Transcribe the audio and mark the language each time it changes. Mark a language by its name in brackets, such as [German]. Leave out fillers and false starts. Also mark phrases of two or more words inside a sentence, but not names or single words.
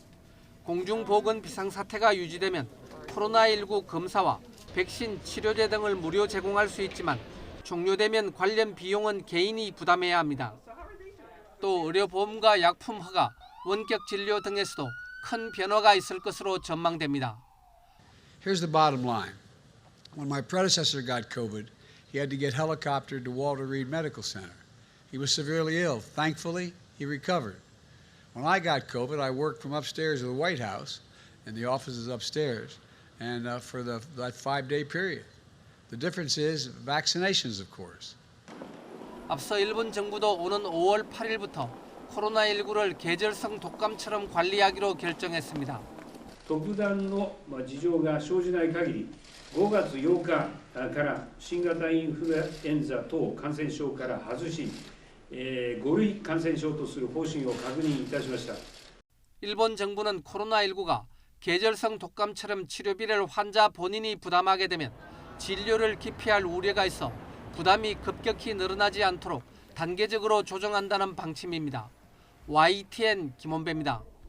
[Korean] 공중보건 비상사태가 유지되면 코로나19 검사와 백신, 치료제 등을 무료 제공할 수 있지만 종료되면 관련 비용은 개인이 부담해야 합니다. 또 의료보험과 약품 허가, 원격 진료 등에서도 큰 변화가 있을 것으로 전망됩니다. [English] Here's the bottom line. When my predecessor got COVID, he had to get helicoptered to Walter Reed Medical Center. He was severely ill. Thankfully, he recovered. When I got COVID, I worked from upstairs of the White House, and the office is upstairs, and for that 5-day period. The difference is vaccinations, of course. [Korean] 앞서 일본 정부도 오는 5월 8일부터 코로나19를 계절성 독감처럼 관리하기로 결정했습니다. [Japanese] 特段の事情が生じない限り、5月8日から新型インフルエンザ等感染症から外し、5類感染症とする方針を確認いたしました。 [Korean] 일본 정부는 코로나19가 계절성 독감처럼 치료비를 환자 본인이 부담하게 되면 진료를 기피할 우려가 있어 부담이 급격히 늘어나지 않도록 단계적으로 조정한다는 방침입니다. YTN 김원배입니다.